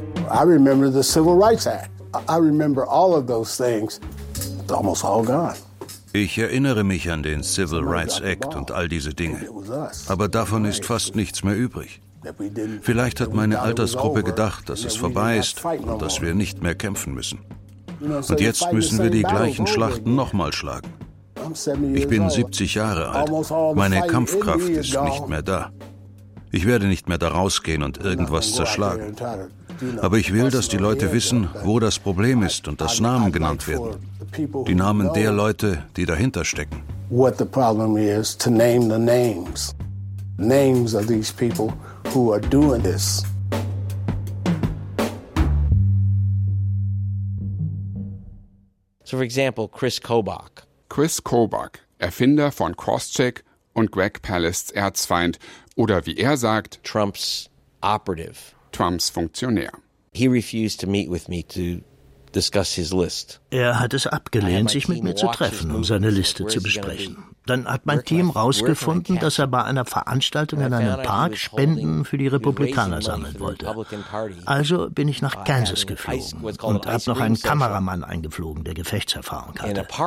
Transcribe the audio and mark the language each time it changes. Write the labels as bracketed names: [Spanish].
[English] I remember the Civil Rights Act. I remember all of those things. It's almost all gone. [German] Ich erinnere mich an den Civil Rights Act und all diese Dinge. Aber davon ist fast nichts mehr übrig. Vielleicht hat meine Altersgruppe gedacht, dass es vorbei ist und dass wir nicht mehr kämpfen müssen. Und jetzt müssen wir die gleichen Schlachten nochmal schlagen. Ich bin 70 Jahre alt. Meine Kampfkraft ist nicht mehr da. Ich werde nicht mehr da rausgehen und irgendwas zerschlagen. Aber ich will, dass die Leute wissen, wo das Problem ist und dass Namen genannt werden. Die Namen der Leute, die dahinter stecken. [English] What the problem is, to name the names. Names of these people who are doing this. So for example, Chris Kobach. [German] Chris Kobach, Erfinder von Crosscheck und Greg Palast's Erzfeind. Oder wie er sagt, [English] Trump's operative. [German] Trumps Funktionär. [English] He refused to meet with me to discuss his list. [German] Er hat es abgelehnt, sich mit mir zu treffen, um seine Liste zu besprechen. Dann hat mein Team rausgefunden, dass er bei einer Veranstaltung in einem Park Spenden für die Republikaner sammeln wollte. Also bin ich nach Kansas geflogen und habe noch einen Kameramann eingeflogen, der Gefechtserfahrung hatte.